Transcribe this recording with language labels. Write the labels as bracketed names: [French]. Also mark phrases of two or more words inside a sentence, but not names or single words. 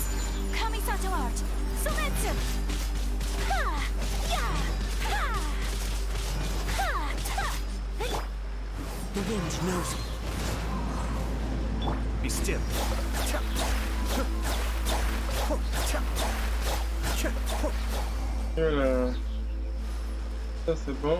[English] Kamisato art. Sometsu. Ha! Yeah! Ha! Ha! Ta! The wind knows me. Be still. [French] Voilà. Ça c'est bon.